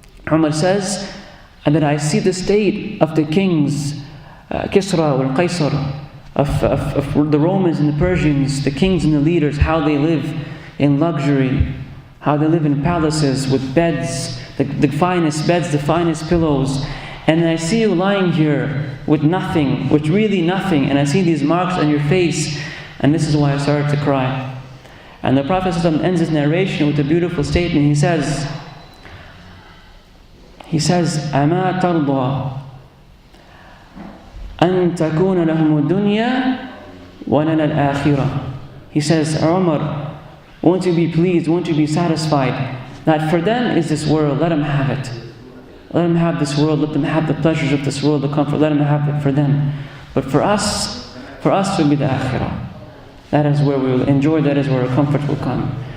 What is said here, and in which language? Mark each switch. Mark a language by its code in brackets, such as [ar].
[en] Umar says, and that I see the state of the kings, Kisra or Qaisar, of the Romans and the Persians, the kings and the leaders, how they live in luxury, how they live in palaces with beds, the finest beds, the finest pillows. And I see you lying here with nothing, with really nothing, and I see these marks on your face, and this is why I started to cry. And the Prophet ﷺ ends his narration with a beautiful statement. He says, [ar] أَمَا تَرْضَى أَن تَكُونَ لَهُمُ الدُّنْيَا وَلَنَا الْآخِرَةِ. [en] He says, Umar, won't you be pleased, won't you be satisfied that for them is this world, let them have it. Let them have this world, let them have the pleasures of this world, the comfort, let them have it for them. But for us will be the akhirah. That is where we will enjoy, that is where our comfort will come.